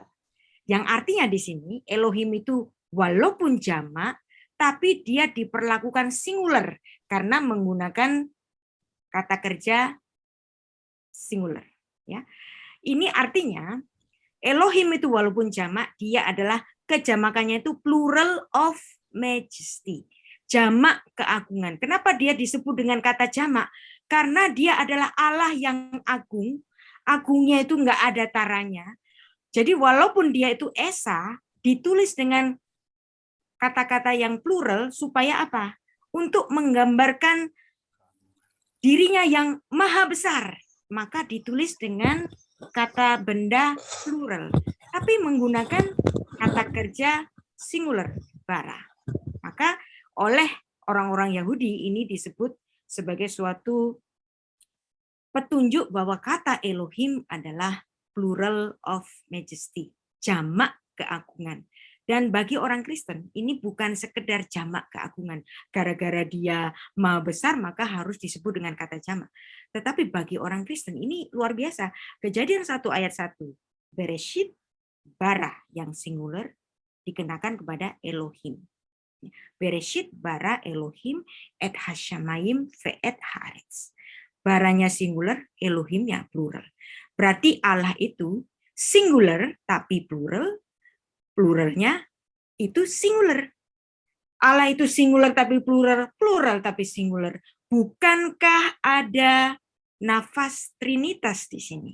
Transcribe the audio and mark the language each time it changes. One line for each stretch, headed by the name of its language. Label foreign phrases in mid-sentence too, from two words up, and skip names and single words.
Indonesian: Yang artinya di sini Elohim itu walaupun jamak, tapi dia diperlakukan singular karena menggunakan kata kerja singular. Ya. Ini artinya Elohim itu walaupun jamak, dia adalah kejamakannya itu
English: plural of majesty.
Indonesian: Jamak keagungan. Kenapa dia disebut dengan kata jamak? Karena dia adalah Allah yang agung. Agungnya itu enggak ada taranya. Jadi walaupun dia itu esa, ditulis dengan kata-kata yang plural supaya apa? Untuk menggambarkan dirinya yang maha besar. Maka ditulis dengan kata benda plural. Tapi menggunakan kata kerja singular, bara. Maka oleh orang-orang Yahudi ini disebut sebagai suatu petunjuk bahwa kata Elohim adalah
English: plural of majesty,
Indonesian: jamak keagungan. Dan bagi orang Kristen ini bukan sekedar jamak keagungan. Gara-gara dia maha besar maka harus disebut dengan kata jamak. Tetapi bagi orang Kristen ini luar biasa. Kejadian 1 ayat 1.
Hebrew: בראשית ברא
Indonesian: yang singular dikenakan kepada Elohim.
Hebrew: בראשית ברא אלהים את השמים ואת הארץ.
Indonesian: Baranya singular, Elohimnya plural. Berarti Allah itu singular tapi plural, pluralnya itu singular. Allah itu singular tapi plural, plural tapi singular. Bukankah ada nafas trinitas di sini?